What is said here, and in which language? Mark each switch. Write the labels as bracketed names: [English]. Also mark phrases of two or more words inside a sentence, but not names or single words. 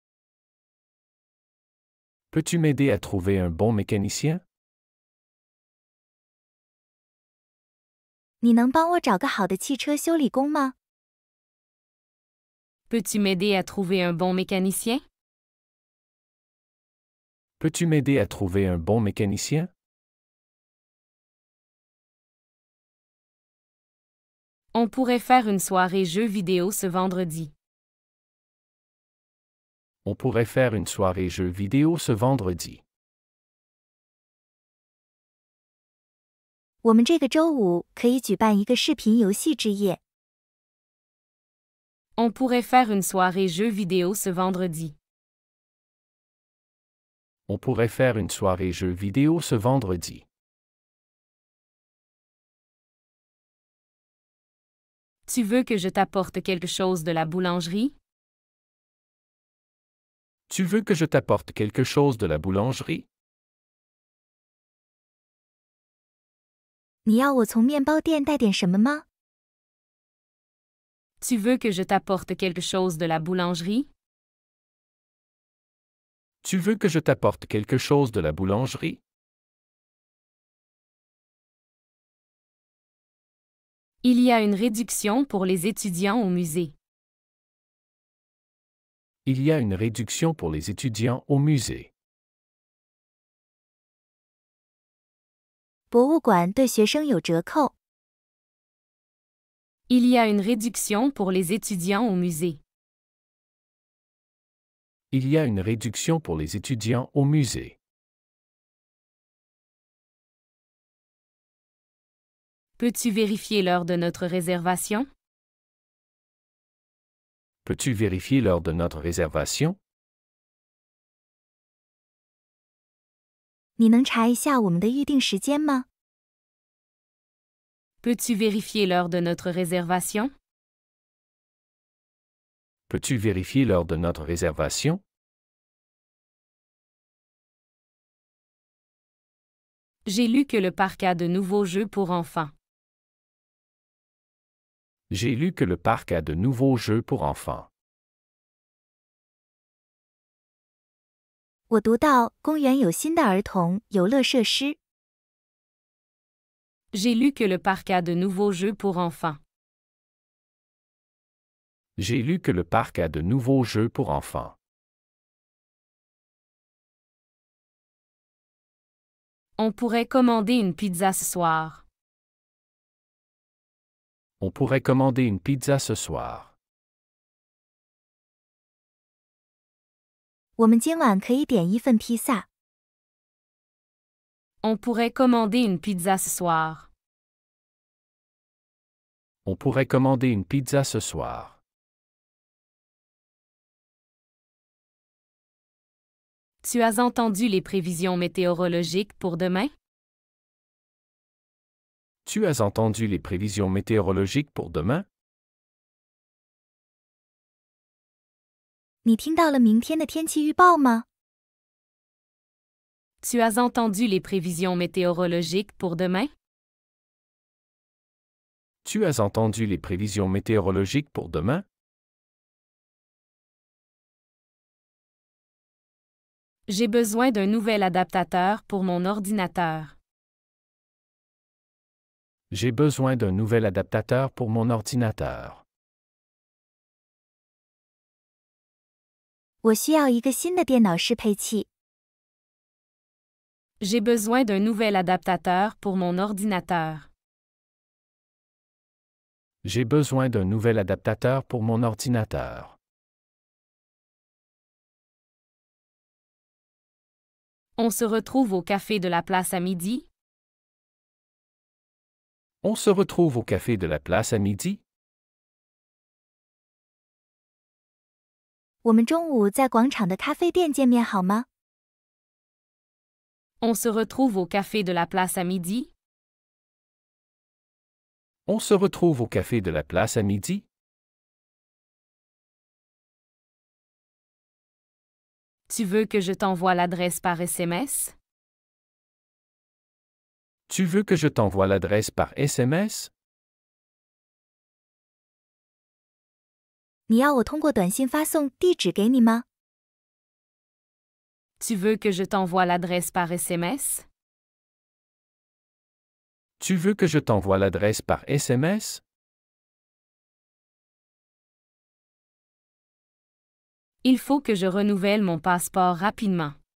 [French] Peux-tu m'aider à trouver un bon mécanicien? [Chinese] 你能帮我找个好的汽车修理工吗？ [French] Peux-tu m'aider à trouver un bon mécanicien? Peux-tu m'aider à trouver un bon mécanicien? On pourrait faire une soirée jeux vidéo ce vendredi. On pourrait faire une soirée jeux vidéo ce vendredi. [Chinese] 我们这个周五可以举办一个视频游戏之夜。 [French] On pourrait faire une soirée jeux vidéo ce vendredi. On pourrait faire une soirée jeux vidéo ce vendredi. Tu veux que je t'apporte quelque chose de la boulangerie? Tu veux que je t'apporte quelque chose de la boulangerie? [Chinese] 你要我从面包店带点什么吗？ [French] Tu veux que je t'apporte quelque chose de la boulangerie? Tu veux que je t'apporte quelque chose de la boulangerie? Il y a une réduction pour les étudiants au musée. Il y a une réduction pour les étudiants au musée. [Chinese] 博物馆对学生有折扣。 [French] Il y a une réduction pour les étudiants au musée. Il y a une réduction pour les étudiants au musée. Peux-tu vérifier l'heure de notre réservation? Peux-tu vérifier l'heure de notre réservation? [Chinese] 你能查一下我们的预定时间吗？ [French] Peux-tu vérifier l'heure de notre réservation? Peux-tu vérifier l'heure de notre réservation? J'ai lu que le parc a de nouveaux jeux pour enfants. J'ai lu que le parc a de nouveaux jeux pour enfants. [Chinese] 我读到公园有新的儿童游乐设施。 [French] J'ai lu que le parc a de nouveaux jeux pour enfants. J'ai lu que le parc a de nouveaux jeux pour enfants. On pourrait commander une pizza ce soir. On pourrait commander une pizza ce soir. [Chinese] 我们今晚可以点一份披萨。 [French] On pourrait commander une pizza ce soir. On pourrait commander une pizza ce soir. Tu as entendu les prévisions météorologiques pour demain? Tu as entendu les prévisions météorologiques pour demain? [Chinese] 你听到了明天的天气预报吗？ [French] Tu as entendu les prévisions météorologiques pour demain? Tu as entendu les prévisions météorologiques pour demain? J'ai besoin d'un nouvel adaptateur pour mon ordinateur. J'ai besoin d'un nouvel adaptateur pour mon ordinateur. [Chinese] 我需要一个新的电脑适配器。 [French] J'ai besoin d'un nouvel adaptateur pour mon ordinateur. J'ai besoin d'un nouvel adaptateur pour mon ordinateur. On se retrouve au café de la place à midi? On se retrouve au café de la place à midi? [Chinese] 我们中午在广场的咖啡店见面好吗？ [French] On se retrouve au café de la place à midi? On se retrouve au café de la place à midi? Tu veux que je t'envoie l'adresse par SMS? Tu veux que je t'envoie l'adresse par SMS? [Chinese] 你要我通过短信发送地址给你吗？ [French] Tu veux que je t'envoie l'adresse par SMS? Tu veux que je t'envoie l'adresse par SMS? Il faut que je renouvelle mon passeport rapidement.